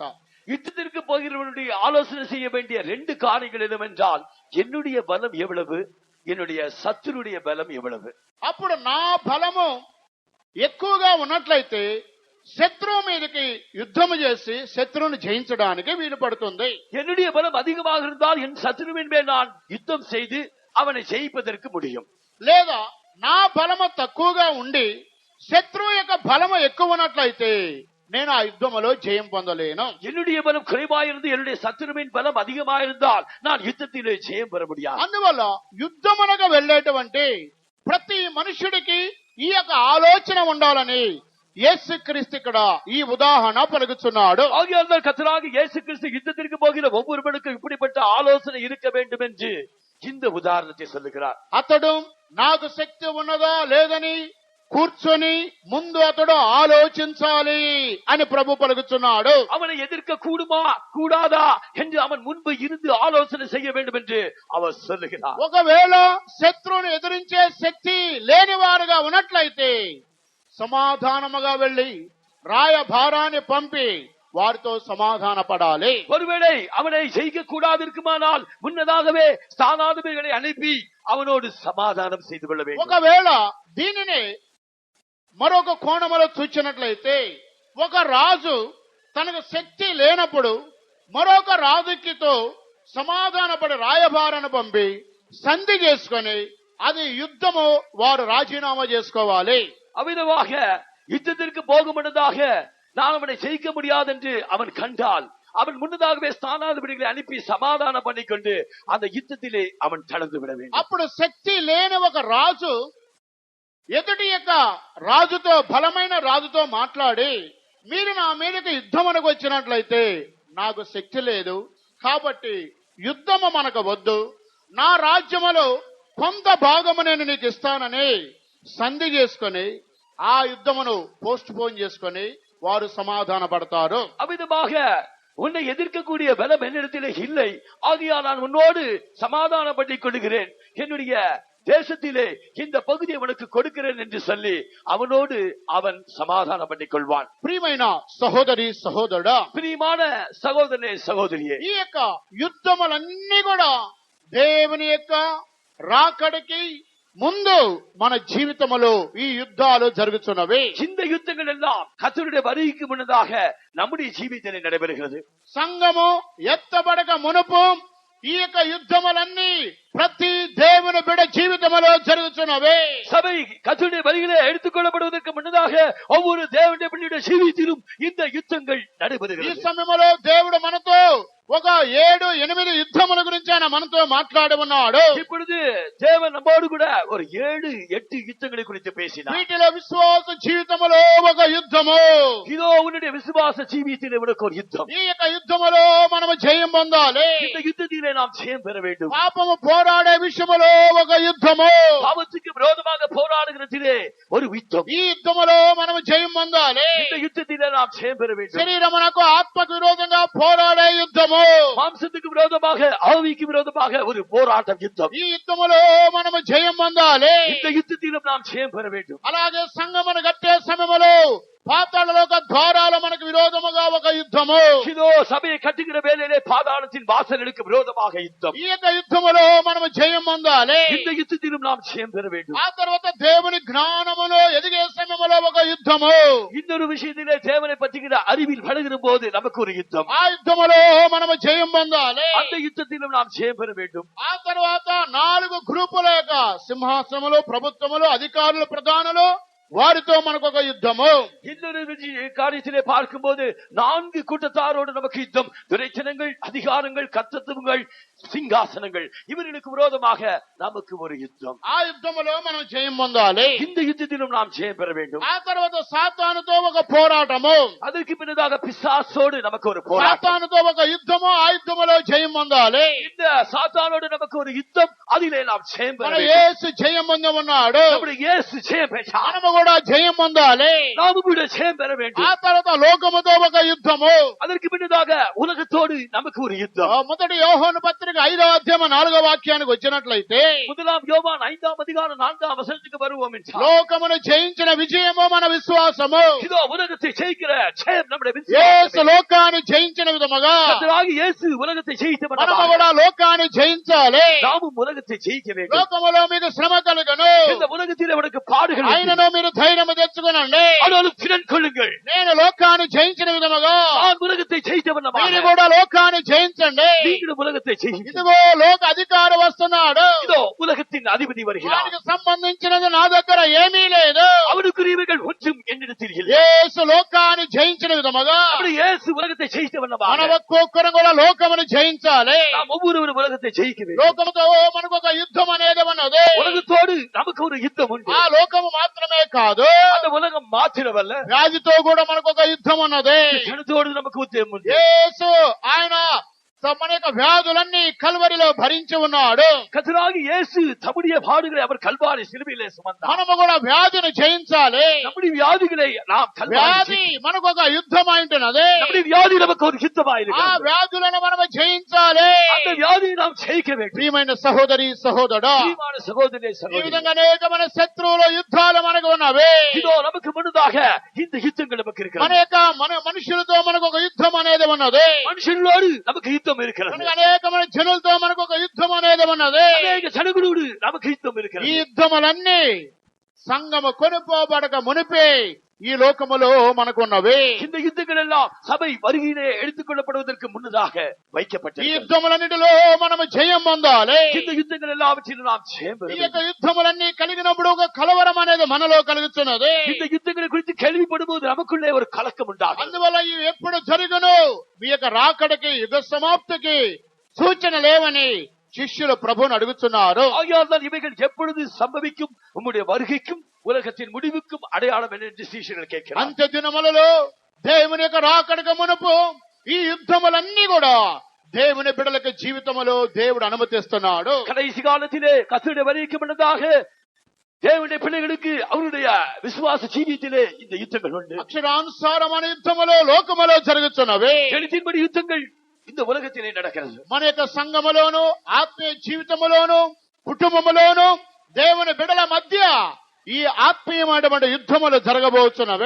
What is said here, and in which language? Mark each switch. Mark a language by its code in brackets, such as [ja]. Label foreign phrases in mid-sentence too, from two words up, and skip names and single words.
[ta] யுத்தத்திற்கு போகிறவனுடைய ஆலோசனை செய்ய வேண்டிய 2 காரியங்கள் என்னவென்றால், என்னுடைய பலம் எவ்வளவு, என்னுடைய சத்துருடைய பலம் எவ்வளவு. [te] అప్పుడు నా బలము ఎక్కువగా ఉన్నట్లయితే శత్రువు మీదకి యుద్ధము చేసి శత్రువుని జయించడానికి వీలు పడుతుంది. [ta] என்னுடைய பலம் அதிகமாக இருந்தால் என் சத்துருவின் மேல் நான் யுத்தம் செய்து அவனை ஜெயிப்பதற்கு முடியும். [te] లేదా నా బలము తక్కువగా ఉండి శత్రువు యొక్క బలము ఎక్కువ ఉన్నట్లయితే నేను ఆ యుద్ధములో జయం పొందలేను. [ta] என்னுடைய பலம் குறைவாயிருந்து என்னுடைய சத்துருவின் பலம் அதிகமாயிருந்தால் நான் யுத்தத்திலே ஜெயம் பெற முடியாது. [te] అందువల్ల యుద్ధమునకు వెళ్ళేటువంటి ప్రతి మనుషుడికి ఈ యొక్క ఆలోచన ఉండాలని యేసుక్రీస్తు ఇక్కడ ఈ ఉదాహరణ పలుకుతున్నాడు. [ta] ஆகையால் தான் கர்த்தராகிய இயேசு கிறிஸ்து யுத்தத்திற்கு போகிற ஒவ்வொருவனுக்கும் இப்படிப்பட்ட ஆலோசனை இருக்க வேண்டும் என்று இந்த உதாரணத்தை சொல்லுகிறார். [te] అతడు నాకు శక్తి ఉన్నదా లేదని కూర్చొని ముందు అతడు ఆలోచించాలి అని ప్రభు పలుకుతున్నాడు. [ta] அவனை எதிர்க்க கூடுமா கூடாதா என்று அவன் முன்பு இருந்து ஆலோசனை செய்ய வேண்டும் என்று அவர் சொல்லுகிறார். [te] ఒకవేళ శత్రువుని ఎదిరించే శక్తి లేని వారుగా ఉన్నట్లయితే సమాధానముగా వెళ్లి రాయభారాన్ని పంపి వారితో సమాధాన పడాలి. [ta] ஒருவேளை அவனை ஜெயிக்க கூடாது இருக்குமானால் முன்னதாகவே ஸ்தானாதிபதிகளை அனுப்பி அவனோடு சமாதானம் செய்து கொள்ள வேண்டும். [te] ఒకవేళ దీనిని మరొక కోణములో చూచినట్లయితే, ఒక రాజు తనకు శక్తి లేనప్పుడు మరొక రాజుకితో సమాధానపడి రాయబారాన్ని పంపి సంధి చేసుకొని అది యుద్ధము వారు రాజీనామా చేసుకోవాలి. [ta] அவ்விதமாக யுத்தத்திற்கு போகும் முன்னதாக நான் அவனை ஜெயிக்க முடியாது என்று அவன் கண்டால் அவன் முன்னதாகவே ஸ்தானாதிபதிகளை அனுப்பி சமாதானம் பண்ணிக்கொண்டு அந்த யுத்தத்திலே அவன் தளர்ந்து விட வேண்டும். [te] అప్పుడు శక్తి లేని ఒక రాజు ఎదుటి యొక్క రాజుతో, బలమైన రాజుతో మాట్లాడి, మీరు నా మీదకి యుద్ధమునకు వచ్చినట్లయితే నాకు శక్తి లేదు కాబట్టి యుద్ధము మనకు వద్దు, నా రాజ్యములో కొంత భాగము నేను నీకు ఇస్తానని సంధి చేసుకొని ఆ యుద్ధమును పోస్ట్ పోన్ చేసుకొని వారు సమాధాన పడతారు. [ta] அவ்விதமாக உன்னை எதிர்க்கக்கூடிய பலம் என்னிடத்திலே இல்லை, ஆகையால் நான் உன்னோடு சமாதானம் பண்ணிக் கொள்கிறேன், என்னுடைய தேசத்திலே இந்த பகுதியை உனக்கு கொடுக்கிறேன் என்று சொல்லி அவனோடு அவன் சமாதானம் பண்ணிக் கொள்வான். [te] ప్రియమైన సహోదరి సహోదరుడా, [ta] பிரியமான சகோதரனே சகோதரியே, [te] ఈ యొక్క యుద్ధములన్నీ కూడా దేవుని యొక్క రాకడికి ముందు మన జీవితములో ఈ యుద్ధాలు జరుగుతున్నవి. [ta] இந்த யுத்தங்கள் எல்லாம் கர்த்தருடைய வருகைக்கு முன்னதாக நம்முடைய ஜீவிதத்திலே நடைபெறுகிறது. [te] సంఘము ఎత్తబడక మునుపు ఈ యొక్క యుద్ధములన్నీ ప్రతి దేవుని బిడ్డ జీవితములో జరుగుతున్నవి. [ta] சபை கர்த்தருடைய வருகையிலே எடுத்துக்கொள்ளப்படுவதற்கு முன்னதாக ஒவ்வொரு தேவனுடைய பிள்ளையுடைய ஜீவிதத்திலும் இந்த யுத்தங்கள் [te] ఈ [ta] நடைபெறுகிறது. [te] సమయంలో దేవుడు మనతో ఒక 7-8 యుద్ధముల గురించి ఆయన మనతో మాట్లాడి ఉన్నాడు. [ta] இப்பொழுது தேவன் நம்மோடு கூட ஒரு 7-8 யுத்தங்களை குறித்து பேசினார். [te] వీటిలో విశ్వాస జీవితంలో ఒక యుద్ధము. [ta] இதோ உன்னுடைய விசுவாச ஜீவியத்திலே உனக்கு ஒரு யுத்தம். [te] ఈ యొక్క యుద్ధములో మనము జయం పొందాలి. [ta] இந்த யுத்தத்திலே நாம் ஜெயம் பெற வேண்டும். [te] పాపము పోరాడే విషయములో ఒక యుద్ధము. [ta] பாவத்துக்கு விரோதமாக போராடுகிறதிலே ஒரு யுத்தம். [te] ఈ యుద్ధములో మనము జయం పొందాలి. [ta] இந்த யுத்தத்திலே நாம் ஜெயம் பெற வேண்டும். [te] శరీరమునకు ఆత్మకు విరోధంగా పోరాడే యుద్ధము. [ta] மாம்சத்துக்கு விரோதமாக ஆவிக்கு விரோதமாக ஒரு போராட்டம் யுத்தம். [te] ఈ యుద్ధములో మనము జయం పొందాలి. [ta] இந்த யுத்தத்திலும் நாம் ஜெயம் பெற வேண்டும். [te] అలాగే సంఘమును కట్టే సమయములో పాతాళలోక ద్వారాలు మనకు విరోధముగా ఒక యుద్ధము. [ta] இதோ சபையை கட்டுகிற வேளையிலே பாதாளத்தின் வாசல்களுக்கு விரோதமாக யுத்தம். [te] ఈ యొక్క యుద్ధములో మనము జయం పొందాలి. [ta] இந்த யுத்தத்திலும் நாம் ஜெயம் பெற வேண்டும். [te] ఆ తర్వాత దేవుని జ్ఞానములో ఎదిగే సమయములో ఒక యుద్ధము. [ta] இன்னொரு விஷயத்திலே தேவனை பற்றிக்கிற அறிவில் வளர்கிற போது நமக்கு ஒரு யுத்தம். [te] ఆ యుద్ధములో మనము జయం పొందాలి. [ta] அந்த யுத்தத்திலும் நாம் ஜெயம் பெற வேண்டும். [te] ఆ తర్వాత 4 గ్రూపుల యొక్క సింహాసనములు, ప్రభుత్వములు, అధికారులు, ప్రధానులు, వారితో మనకు ఒక యుద్ధము. [ta] இன்னொரு காரியத்திலே பார்க்கும்போது 4 கூட்டத்தாரோடு நமக்கு யுத்தம். துரைச்சனங்கள், அதிகாரங்கள், கர்த்தத்துவங்கள், సింహాసనங்கள், இவர்களுக்கு விரோதமாக நமக்கு ஒரு யுத்தம். [te] ఆ యుద్ధములో మనం జయం పొందాలి. [ta] இந்த யுத்தத்திலும் நாம் ஜெயம் பெற வேண்டும். [te] ఆ తర్వాత సాతానుతో ఒక పోరాటము. [ta] அதற்கு பின்னதாக பிசாசோடு நமக்கு ஒரு போராட்டம். [te] సాతానుతో ఒక యుద్ధము, ఆ యుద్ధములో జయం పొందాలి. [ta] இந்த சாத்தானோடு நமக்கு ஒரு யுத்தம், அதிலே நாம் ஜெயம் பெற [te] మన [ta] வேண்டும். [te] యేసు జయం పొంది ఉన్నాడు. [ta] நம்முடைய இயேசு ஜெயம் பெற்றார். [te] మనము కూడా జయం పొందాలి. [ta] நாமும் கூட ஜெயம் பெற வேண்டும். [te] ఆ తర్వాత లోకముతో ఒక యుద్ధము. [ta] அதற்கு பின்னதாக உலகத்தோடு நமக்கு ஒரு யுத்தம். [te] మొదటి యోహాను పత్రిక 5వ అధ్యాయం 4వ వాక్యానికి వచ్చినట్లయితే, [ta] முதலாம் யோவான் 5ஆம் அதிகாரம் 4ஆம் வசனத்துக்கு வருவோம் என்றால், [te] లోకమును జయించిన విజయము మన విశ్వాసము. [ta] இதோ உலகத்தை ஜெயிக்கிற ஜெயம் நம்முடைய [te] యేసు [ta] விசுவாசம். [te] లోకాన్ని జయించిన విధముగా [ta] கர்த்தராகிய இயேசு உலகத்தை ஜெயித்தவனாக [te] మనము కూడా లోకాన్ని జయించాలి. [ta] நாமும் உலகத்தை ஜெயிக்க வேண்டும். [te] లోకములో మీకు శ్రమ కలుగును, [ta] இந்த உலகத்திலே உனக்கு பாடுகள் உண்டு. [te] ఆయనను మీరు ధైర్యము తెచ్చుకునండి. [ta] ஆனாலும் திறன் கொள்ளுங்கள். [te] నేను లోకాన్ని జయించిన విధముగా [ta] நான் உலகத்தை ஜெயித்தவனாக [te] మీరు కూడా లోకాన్ని జయించండి. [ta] நீங்களும் உலகத்தை ஜெயிக்க. [te] ఇదిగో లోక అధికారి వస్తున్నాడు. [ta] இதோ உலகத்தின் அதிபதி வருகிறார். [te] దానికి సంబంధించినది నా దగ్గర ఏమీ లేదు. [ta] அவனுக்குரியவைகள் ஒன்றும் என்னிடத்தில் இல்லை. [te] యేసు లోకాన్ని జయించిన విధముగా [ta] அப்படி இயேசு உலகத்தை [te] మన [ta] ஜெயித்தவனாக [te] ఒక్కొక్కరు కూడా లోకమును జయించాలి. [ta] நாம் ஒவ்வொருவரும் உலகத்தை ஜெயிக்க வேண்டும். [te] లోకముతో మనకు ఒక యుద్ధం అనేది ఉన్నది. [ta] உலகத்தோடு நமக்கு ஒரு யுத்தம் உண்டு. [te] ఆ లోకము మాత్రమే కాదు, [ta] அந்த உலகம் மாத்திரமல்ல, [te] వ్యాధితో కూడా మనకు ఒక యుద్ధం ఉన్నది. [ta] ஜனத்தோடு நமக்கு யுத்தம் உண்டு. [te] యేసు ఆయన మన యొక్క వ్యాధులన్నీ కల్వరిలో భరించి ఉన్నాడు. [ta] கர்த்தராகிய இயேசு தம்முடைய பாடுகளை அவர் கல்வாரி சிலுவையிலே சுமந்தார். [te] మనము కూడా వ్యాధిని జయించాలి. [ta] நம்முடைய வியாதிகளை நாம் கல்வாரி [te] వ్యాధి మనకు ఒక యుద్ధం అయింటున్నది. [ta] நம்முடைய வியாதி நமக்கு ஒரு [te] ఆ [ta] யுத்தமாயிருக்கிறது. [te] వ్యాధులను మనము జయించాలి. [ta] அந்த வியாதியை நாம் ஜெயிக்க வேண்டும். [te] ప్రియమైన సహోదరి సహోదరుడా, [ta] பிரியமான సహోదరే [te] ఈ సహోదరి, విధంగా అనేకమైన శత్రువుల యుద్ధాలు మనకు ఉన్నవి. [ta] இதோ நமக்கு முன்னதாக இந்த யுத்தங்கள் நமக்கு [te] మన [ta] இருக்கிறது. [te] యొక్క మనుషులతో మనకు ఒక యుద్ధం అనేది ఉన్నది. [ta] மனுஷர்களோடு நமக்கு யுத்தம் இருக்கிறது. [te] మనకు అనేకమైన జనులతో మనకు ఒక యుద్ధం అనేది ఉన్నది. [ta] அநேக ஜனங்களோடு நமக்கு யுத்தம் [te] ఈ [ta] இருக்கிறது. [te] యుద్ధములన్నీ సంఘము కొనుపోబడక మునిపే ఈ లోకములో మనకున్నవి. [ta] இந்த யுத்தங்கள் எல்லாம் சபை வருகையிலே எடுத்துக் கொள்ளப்படுவதற்கு முன்னதாக [te] ఈ [ta] வைக்கப்பட்டது. [te] యుద్ధములన్నిటిలో మనము జయం పొందాలి. [ta] இந்த யுத்தங்கள் எல்லாவற்றிலும் நாம் ஜெயம் பெற [te] ఈ [ta] வேண்டும். [te] యొక్క యుద్ధములన్నీ కలిగినప్పుడు ఒక కలవరం అనేది మనలో కలుగుతున్నది. [ta] இந்த யுத்தங்களை குறித்து கேள்விப்படும்போது நமக்குள்ளே ஒரு கலக்கம் உண்டாகும். [te] అందువల్ల ఇవి ఎప్పుడు జరుగును, మీ యొక్క రాకడకి, యుగ సమాప్తికి సూచన లేవని శిష్యులు ప్రభువుని అడుగుతున్నారు. [ta] ஆகையால் தான் இவைகள் எப்பொழுது சம்பவிக்கும், உம்முடைய வருகைக்கும் உலகத்தின் முடிவுக்கும் அடையாளம் என்ன என்று சீஷர்கள் கேட்கிறார். [te] అంత్య దినములలో దేవుని యొక్క రాకడకు మునుపు ఈ యుద్ధములన్నీ కూడా దేవుని బిడ్డలకు జీవితములో దేవుడు అనుమతిస్తున్నాడు. [ta] கடைசி காலத்திலே கர்த்தருடைய வருகைக்கு முன்னதாக தேவனுடைய பிள்ளைகளுக்கு அவருடைய விசுவாச ஜீவியத்திலே இந்த யுத்தங்கள் உண்டு. [te] అక్షరానుసారమైన యుద్ధములో లోకములో జరుగుతున్నవి. [ta] எழுத்தின்படி யுத்தங்கள் இந்த உலகத்திலே நடக்கிறது. [te] మన యొక్క సంఘములోను, ఆత్మీయ జీవితములోను, కుటుంబములోను దేవుని బిడ్డల మధ్య ఈ ఆత్మీయమైనటువంటి యుద్ధములు జరగబోతున్నవి.